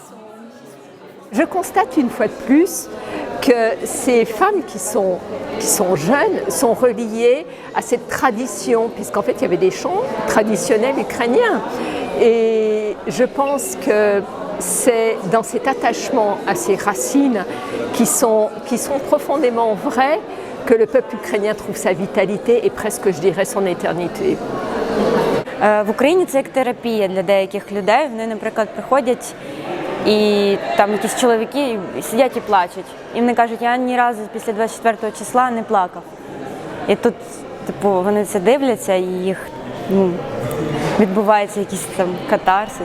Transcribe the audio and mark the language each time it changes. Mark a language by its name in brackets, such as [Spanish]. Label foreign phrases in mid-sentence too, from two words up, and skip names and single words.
[French] Je constate une fois de plus que ces femmes qui sont jeunes sont reliées à cette tradition, puisqu'en fait il y avait des chants traditionnels ukrainiens. Et je pense que c'est dans cet attachement à ces racines qui sont profondément vraies que le peuple ukrainien trouve sa vitalité et presque, je dirais, son éternité. [Ukrainian] В Україні це як терапія для деяких людей. Вони, наприклад, приходять і там якісь чоловіки сидять і плачуть. І вони кажуть, я ні разу після 24 числа не плакав. І тут, типу, вони це дивляться і їх відбувається якийсь там катарсис.